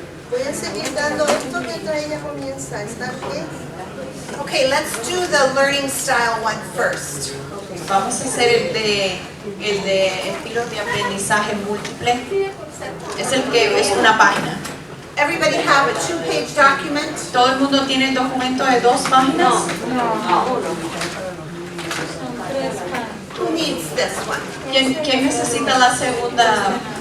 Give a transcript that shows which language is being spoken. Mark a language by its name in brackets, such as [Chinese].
[Spanish] Voy a seguir dando esto mientras ella comienza. ¿Está bien? [English] Okay, let's do the learning style one first. [Spanish] Vamos a hacer el de estilos de aprendizaje múltiples. Es el que es una página. [English] Everybody have a 2-page document? [Spanish] ¿Todo el mundo tiene el documento de 2 páginas? [English] Who needs this one? [Spanish] ¿Quién necesita la segunda?